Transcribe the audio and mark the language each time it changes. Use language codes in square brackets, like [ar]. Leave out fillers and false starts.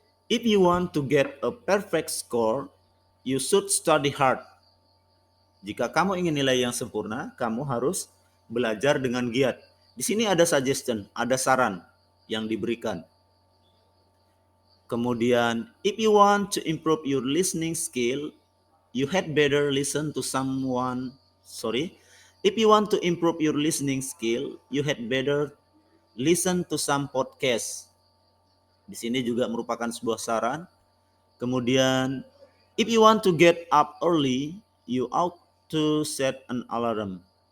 [en] If you want to get a perfect score, you should study hard. [id] Jika kamu ingin nilai yang sempurna, kamu harus belajar dengan giat. Di sini ada suggestion, ada saran yang diberikan. [en] Kemudian, if you want to improve your listening skill, you had better listen to someone. If you want to improve your listening skill, you had better listen to some podcast. [id] Di sini juga merupakan sebuah saran. [en] Kemudian, if you want to get up early, you ought to set an alarm.